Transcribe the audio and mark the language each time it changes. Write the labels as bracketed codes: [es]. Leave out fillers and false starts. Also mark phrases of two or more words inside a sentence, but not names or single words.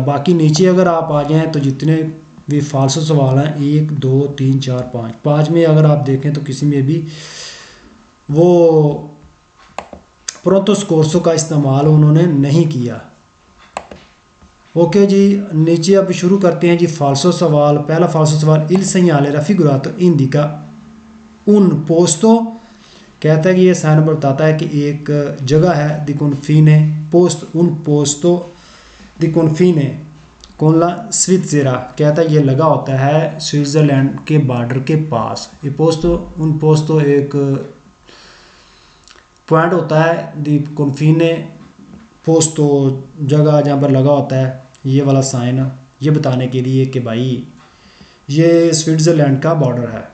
[hi] बाकी नीचे अगर आप आ जाएं तो जितने भी फाल्सो सवाल हैं 1 2 3 4 5, 5 में अगर आप देखें तो किसी में भी वो [it] pronto soccorso [hi] का इस्तेमाल उन्होंने नहीं किया। ओके जी, नीचे अब शुरू करते हैं जी फाल्सो सवाल। [it] पहला फाल्सो सवाल, il segnale raffigurato indica un posto, [hi] कहता है कि ये साइन बताता है कि एक जगह है [it] di confine posto un posto di confine con la Svizzera, [hi] कहता है ये लगा होता है स्विट्ज़रलैंड के बॉर्डर के पास। ये [it] posto un posto [hi] एक पॉइंट होता है [it] di confine posto [hi] जगह जहाँ पर लगा होता है ये वाला साइन, ये बताने के लिए कि भाई ये स्विट्ज़रलैंड का बॉर्डर है।